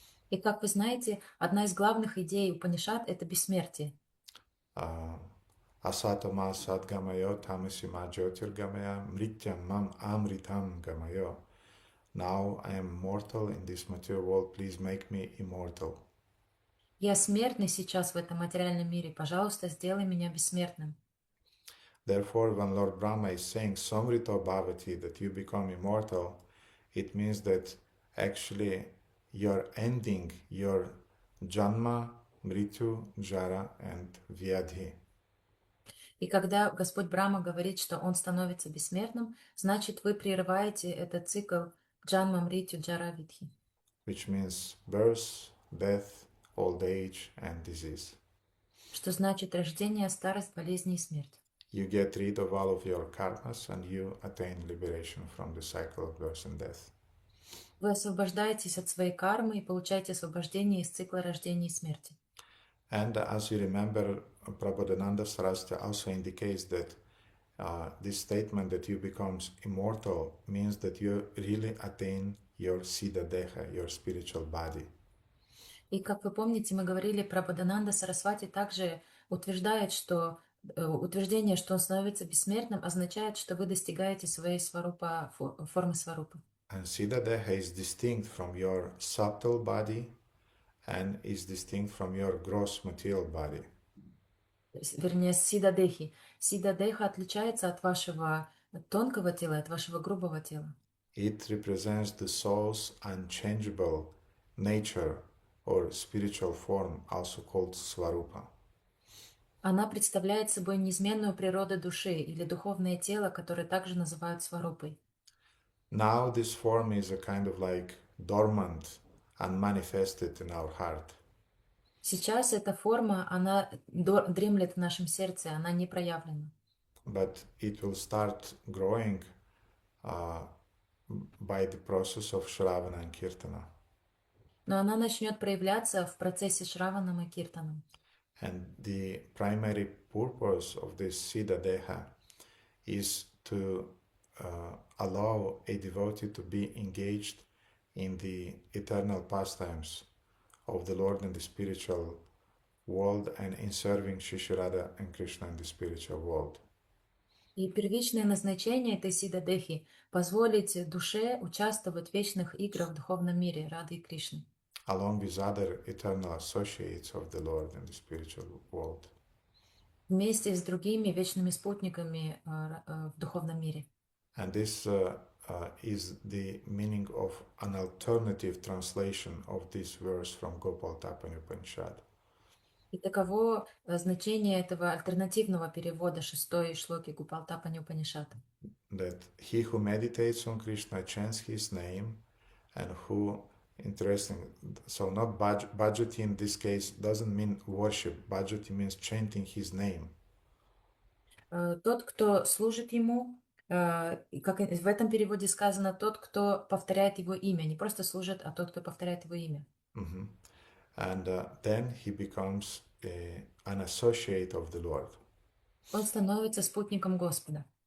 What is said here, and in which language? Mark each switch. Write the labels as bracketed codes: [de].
[ru] И как вы знаете, одна из главных идей Упанишад — это бессмертие. [sa] Asatama sadgamayo tamasima jyotirgamaya mrityam mam amritam gamayo. [en] Now I am mortal in this material world, please make me immortal. [ru] Я смертный сейчас в этом материальном мире, пожалуйста, сделай меня бессмертным. [en] Therefore, when Lord Brahma is saying [sa] Samrito Bhavati, [en] that you become immortal, it means that actually you're ending your Janma, Mrityu, Jara and Vyadhi. [ru] И когда Господь Брахма говорит, что Он становится бессмертным, значит, вы прерываете этот цикл Джанма, Мритью, Джара, Видхи. [en] Which means birth, death, old age and disease. [ru] Что значит рождение, старость, болезни и смерть. [en] You get rid of all of your karmas and you attain liberation from the cycle of birth and death. [ru] Вы освобождаетесь от своей кармы и получаете освобождение из цикла рождения и смерти. [en] And as you remember, Prabodhananda Saraswati also indicates that this statement that you become immortal means that you really attain your Siddha Deha, your spiritual body. [ru] И как вы помните, мы говорили про Бодхананда Сарасвати, также утверждает, что утверждение, что он становится бессмертным, означает, что вы достигаете своей сварупа, формы сварупы. [en] And Siddha Deha is distinct from your subtle body and is distinct from your gross material body. [ru] Вернее, Сида Дехи. Сида Деха отличается от вашего тонкого тела, от вашего грубого тела. [en] It represents the soul's unchangeable nature or spiritual form, also called Svarupa. [ru] Она представляет собой неизменную природу души или духовное тело, которое также называют сварупой. [en] Now this form is a kind of like dormant, unmanifested in our heart. [ru] Сейчас эта форма, она дремлет в нашем сердце, она не проявлена. [en] But it will start growing by the process of Shravana and Kirtana. [ru] Но она начнет проявляться в процессе Шраванам и Киртанам. [en] And the primary purpose of this Siddha Deha is to allow a devotee to be engaged in the eternal pastimes of the Lord in the spiritual world and in serving Shri Radha and Krishna in the spiritual world. [ru] И первичное назначение этой Сида Дехи — позволить душе участвовать в вечных играх в духовном мире Рады и Кришны. [en] Along with other eternal associates of the Lord in the spiritual world. [ru] Вместе с другими вечными спутниками в духовном мире. [en] And this is the meaning of an alternative translation of this verse from Gopalatapani Upanishad. [ru] И таково значение этого альтернативного перевода шестой шлоки Гопалатапани Упанишад. [en] That he who meditates on Krishna chants his name, and who, interesting, so not bhajati in this case doesn't mean worship, bhajati means chanting his name. [ru] Тот, кто служит ему, и как в этом переводе сказано, тот, кто повторяет его имя, не просто служит, а тот, кто повторяет его имя. Mm-hmm. [en] And then he becomes an associate of the Lord. [ru] Он становится спутником Господа.